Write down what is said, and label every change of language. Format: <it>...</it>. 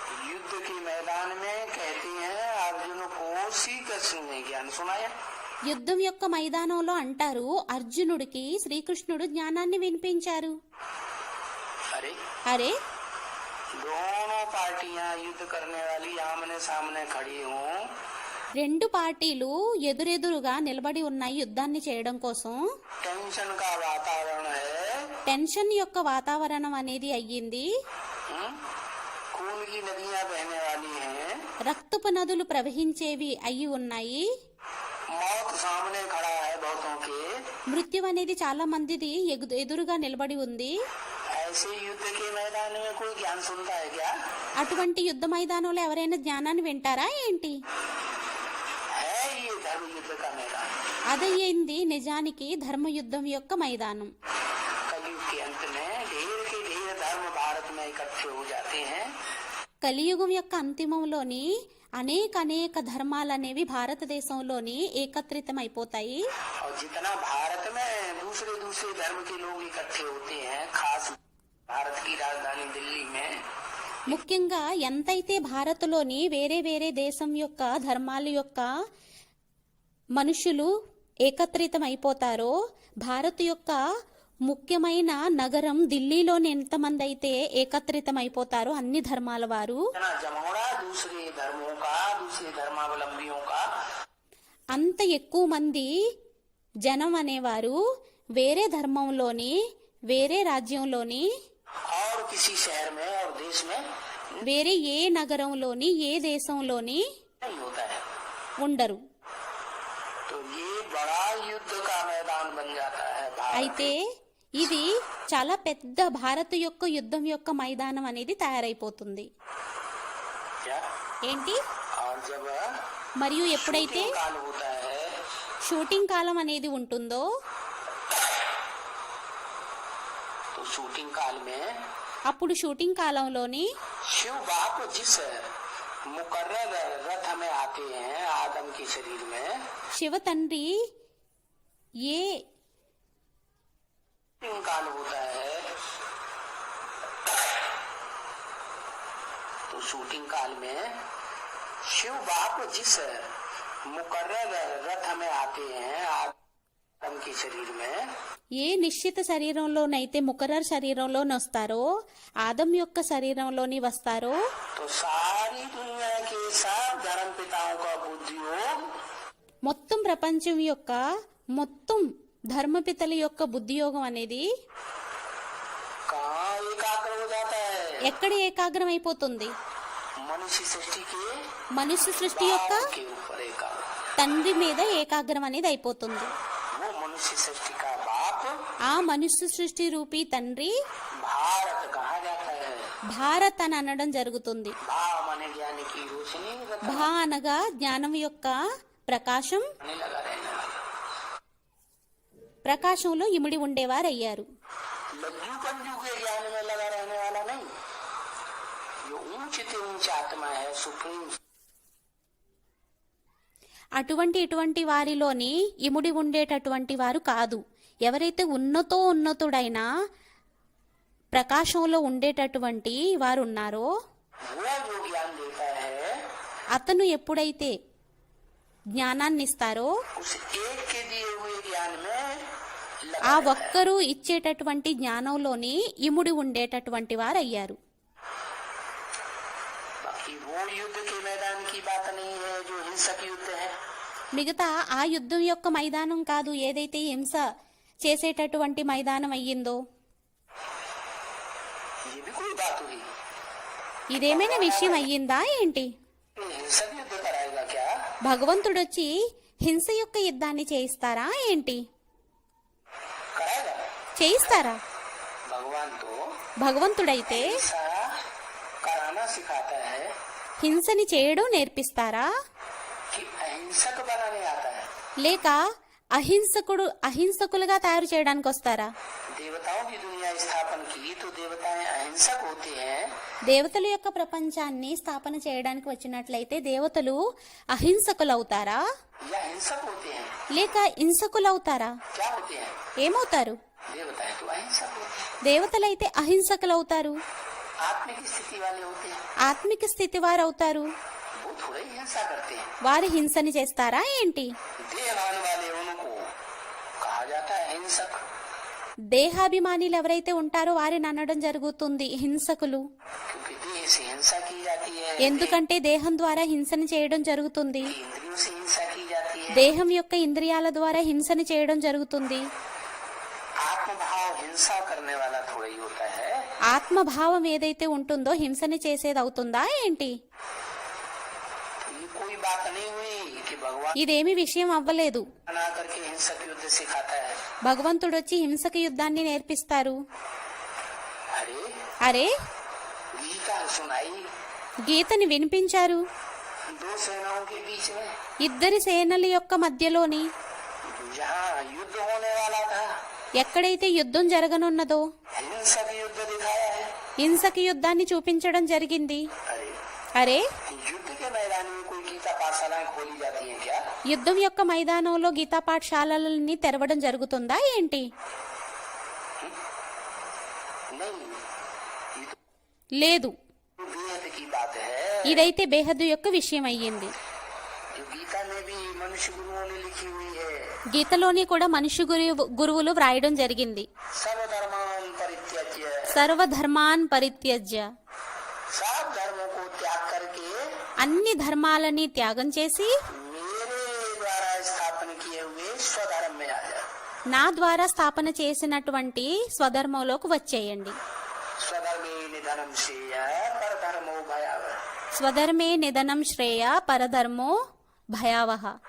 <hi>युद्ध के मैदान में कहते हैं अर्जुन को श्री कृष्ण ने ज्ञान सुनाया।</hi> <te>యుద్ధం యొక్క మైదానంలో అంటారు అర్జునుడికి శ్రీకృష్ణుడు జ్ఞానాన్ని వినిపించారు.</te> <hi>अरे</hi> <te>అరే,</te> <hi>दोनों पार्टियां युद्ध करने वाली आमने सामने खड़ी हों,</hi> <te>రెండు పార్టీలు ఎదురెదురుగా నిలబడి ఉన్నాయి యుద్ధాన్ని చేయడం కోసం.</te> <hi>टेंशन का वातावरण है,</hi> <te>టెన్షన్ యొక్క వాతావరణం అనేది అయ్యింది.</te> <hi>खून की नदियां बहने वाली हैं,</hi> <te>రక్తపు నదులు ప్రవహించేవి అయి ఉన్నాయి.</te> <hi>मौत सामने खड़ा है बहुतों के।</hi> <te>మృత్యు అనేది చాలా మందిది ఎదురుగా నిలబడి ఉంది.</te> <hi>ऐसे युद्ध के मैदान में कोई ज्ञान सुनता है क्या?</hi> <te>అటువంటి యుద్ధ మైదానంలో ఎవరైనా జ్ఞానాన్ని వింటారా ఏంటి?</te> <hi>है ये धर्म युद्ध का मैदान।</hi> <te>అదయ్యింది నిజానికి ధర్మయుద్ధం యొక్క మైదానం.</te> <hi>कलयुग के अंत में ढेर के ढेर धर्म भारत में इकट्ठे हो जाते हैं।</hi> <te>కలియుగం యొక్క అంతిమంలోని అనేక ధర్మాలనేవి భారతదేశంలోని ఏకత్రితమైపోతాయి.</te> <hi>और जितना भारत में दूसरे दूसरे धर्म के लोग इकट्ठे होते हैं, खास भारत की राजधानी दिल्ली में,</hi> <te>ముఖ్యంగా ఎంతైతే భారత్లోని వేరే దేశం యొక్క ధర్మాల యొక్క మనుషులు ఏకత్రితమైపోతారో, భారత్ యొక్క ముఖ్యమైన నగరం ఢిల్లీలోని ఎంతమంది అయితే ఏకత్రితమైపోతారో అన్ని ధర్మాల వారు,</te> <hi>इतना जमोड़ा दूसरे धर्मों का, दूसरे धर्मावलंबियों का,</hi> <te>అంత ఎక్కువ మంది జనం అనేవారు వేరే ధర్మంలోని, వేరే రాజ్యంలోని,</te> <hi>और किसी शहर में और देश में</hi> <te>వేరే ఏ నగరంలోని, ఏ దేశంలోని</te> <hi>नहीं होता है।</hi> <te>ఉండరు.</te> <hi>तो ये बड़ा युद्ध का मैदान बन जाता है भारत।</hi> <te>అయితే ఇది చాలా పెద్ద భారత్ యొక్క యుద్ధం యొక్క మైదానం అనేది తయారైపోతుంది.</te> <hi>क्या?</hi> <te>ఏంటి?</te> <hi>और जब</hi> <te>మరియు ఎప్పుడైతే</te> <hi>शूटिंग काल होता है,</hi> <te>షూటింగ్ కాలం అనేది ఉంటుందో,</te> <hi>तो शूटिंग काल में</hi> <te>అప్పుడు షూటింగ్ కాలంలోని</te> <hi>शिव बाप जिस मुकर्रर रथ में आते हैं आदम के शरीर में,</hi> <te>శివ తండ్రి ఏ</te> <hi>शूटिंग काल होता है तो शूटिंग काल में शिव बाप जिस मुकर्रर रथ में आते हैं आदम के शरीर में,</hi> <te>ఏ నిశ్చిత శరీరంలోనైతే ముకరర్ శరీరంలోని వస్తారో ఆదం యొక్క శరీరంలోని వస్తారో</te> <hi>तो सारी दुनिया के सब धर्म पिताओं का बुद्धियोग</hi> <te>మొత్తం ప్రపంచం యొక్క మొత్తం ధర్మపితల యొక్క బుద్ధియోగం అనేది</te> <hi>कहाँ एकाग्र हो जाता है?</hi> <te>ఎక్కడ ఏకాగ్రం అయిపోతుంది?</te> <hi>मनुष्य सृष्टि के</hi> <te>మనుష్య సృష్టి యొక్క</te> <hi>बाप के ऊपर एकाग्र।</hi> <te>తండ్రి మీద ఏకాగ్రం అనేది అయిపోతుంది.</te> <hi>वो मनुष्य सृष्टि का बाप</hi> <te>ఆ మనుష్య సృష్టి రూపీ తండ్రి</te> <hi>भारत कहा जाता है।</hi> <te>భారత్ అని అనడం జరుగుతుంది.</te> <hi>भाव माने ज्ञान की रोशनी</hi> <te>భా అనగా జ్ఞానం యొక్క ప్రకాశం,</te> <hi>नहीं लगा रहने वाला।</hi> <te>ప్రకాశంలో ఇమిడి ఉండేవారయ్యారు.</te> <hi>लज्जू पंजू के ज्ञान में लगा रहने वाला नहीं, जो ऊंच से ऊंच आत्मा है सुप्रीम,</hi> <te>ఇటువంటి వారిలోని ఇముడి ఉండేటటువంటి వారు కాదు. ఎవరైతే ఉన్నతుడైన ప్రకాశంలో ఉండేటటువంటి వారు ఉన్నారో</te> <hi>वो जो ज्ञान देता है</hi> <te>అతను ఎప్పుడైతే జ్ఞానాన్ని ఇస్తారో</te> <hi>उस एक के दिए हुए ज्ञान में लगा</hi> <te>ఆ</te> <hi>रहता है।</hi> <te>ఒక్కరు ఇచ్చేటటువంటి జ్ఞానంలోని ఇముడి ఉండేటటువంటి వారు అయ్యారు.</te> <hi>बाकी वो युद्ध के मैदान की बात नहीं है जो हिंसक युद्ध है।</hi> <te>మిగతా ఆ యుద్ధం యొక్క మైదానం కాదు, ఏదైతే హింస చేసేటటువంటి మైదానం అయ్యిందో.</te> <hi>ये भी कोई बात हुई?</hi> <te>ఇదేమైనా విషయం అయ్యిందా ఏంటి?</te> <hi>ये हिंसक युद्ध कराएगा क्या?</hi> <te>భగవంతుడొచ్చి హింస యొక్క యుద్ధాన్ని చేయిస్తారా ఏంటి?</te> <hi>कराएगा।</hi> <te>చేయిస్తారా?</te> <hi>भगवान तो</hi> <te>భగవంతుడైతే</te> <hi>हिंसा कराना सिखाता है</hi> <te>హింసని చేయడం నేర్పిస్తారా,</te> <hi>कि अहिंसक बनाने आता है।</hi> <te>లేక అహింసకులుగా తయారు చేయడానికి వస్తారా?</te> <hi>देवताओं की दुनिया स्थापन की तो देवताएं अहिंसक होते हैं,</hi> <te>దేవతల యొక్క ప్రపంచాన్ని స్థాపన చేయడానికి వచ్చినట్లయితే దేవతలు అహింసకులు అవుతారా,</te> <hi>या हिंसक होते हैं?</hi> <te>లేక హింసకులు అవుతారా?</te> <hi>क्या होते हैं?</hi> <te>ఏమవుతారు?</te> <hi>देवताएं तो अहिंसक होते हैं,</hi> <te>దేవతలైతే అహింసకులు అవుతారు,</te> <hi>आत्मिक स्थिति वाले होते हैं।</hi> <te>ఆత్మిక స్థితి వారు అవుతారు.</te> <hi>वो थोड़े ही हिंसा करते हैं।</hi> <te>వారు హింసని చేస్తారా ఏంటి?</te> <hi>देहवान वाले उनको कहा जाता है हिंसक,</hi> <te>దేహాభిమానులు ఎవరైతే ఉంటారో వారిని అనడం జరుగుతుంది హింసకులు.</te> <hi>क्योंकि देह से हिंसा की जाती है,</hi> <te>ఎందుకంటే దేహం ద్వారా హింసని చేయడం జరుగుతుంది,</te> <hi>इंद्रियों से हिंसा की जाती है।</hi> <te>దేహం యొక్క ఇంద్రియాల ద్వారా హింసని చేయడం జరుగుతుంది.</te> <hi>आत्मभाव हिंसा करने वाला थोड़ा ही होता है।</hi> <te>ఆత్మభావం ఏదైతే ఉంటుందో హింసని చేసేది అవుతుందా ఏంటి?</te> <hi>तो ये कोई बात नहीं हुई कि भगवान</hi> <te>ఇదేమి విషయం అవ్వలేదు.</te> <hi>बना करके हिंसक युद्ध सिखाता है।</hi> <te>భగవంతుడు వచ్చి హింసక యుద్ధాన్ని నేర్పిస్తారు.</te> <hi>अरे</hi> <te>అరే,</te> <hi>गीता सुनाई</hi> <te>గీతని వినిపించారు.</te> <hi>दो सेनाओं के बीच में,</hi> <te>ఇద్దరి సేనల యొక్క మధ్యలోని</te> <hi>जहाँ युद्ध होने वाला था,</hi> <te>ఎక్కడైతే యుద్ధం జరగనున్నదో</te> <hi>हिंसक युद्ध दिखाया है।</hi> <te>హింసక యుద్ధాన్ని చూపించడం జరిగింది.</te> <hi>अरे</hi> <te>అరే,</te> <hi>युद्ध के मैदान में कोई गीता पाठशालाएं खोली जाती हैं क्या?</hi> <te>యుద్ధం యొక్క మైదానంలో గీతా పాఠశాలలని తెరవడం జరుగుతుందా ఏంటి?</te> <hi>नहीं, ये तो</hi> <te>లేదు.</te> <hi>वेद की बात है।</hi> <te>ఇదైతే బేహద్దు యొక్క విషయం అయ్యింది.</te> <hi>जो गीता में भी मनुष्य गुरुओं ने लिखी हुई है,</hi> <te>గీతలోని కూడా మనుష్య గురువులు వ్రాయడం జరిగింది.</te> <sa>सर्वधर्मान परित्यज्य, సర్వధర్మాన్ పరిత్యజ్య,</sa> <hi>सब धर्मों को त्याग करके</hi> <te>అన్ని ధర్మాలని త్యాగం చేసి</te> <hi>मेरे द्वारा स्थापन किए हुए स्वधर्म में आ जा।</hi> <te>నా ద్వారా స్థాపన చేసినటువంటి స్వధర్మంలోకి వచ్చేయండి.</te> <sa>स्वधर्मे निधनम श्रेय परधर्मो भयावह। స్వధర్మే నిధనం శ్రేయ పరధర్మో భయావహ.</sa>